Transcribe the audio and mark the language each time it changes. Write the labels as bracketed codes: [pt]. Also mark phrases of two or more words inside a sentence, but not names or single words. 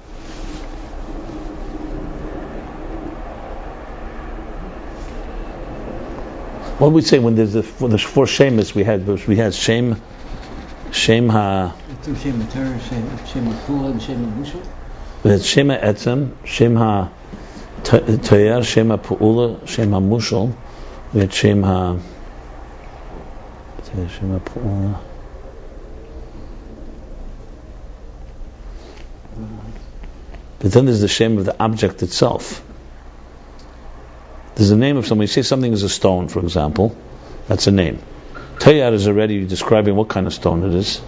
[en] What do we say when there's four shemis we had [he] שם ה. Two שם תואר, שם פועל, and שם מושאל. [en] We had [he] שם עצם, שם התואר, שם הפעולה, שם המושאל. [en] We had [he] שם הפעולה. [en] But then there's the shem of the object itself. There's a name of something. You say something is a stone, for example. That's a name. Tayar is already describing what kind of stone it is.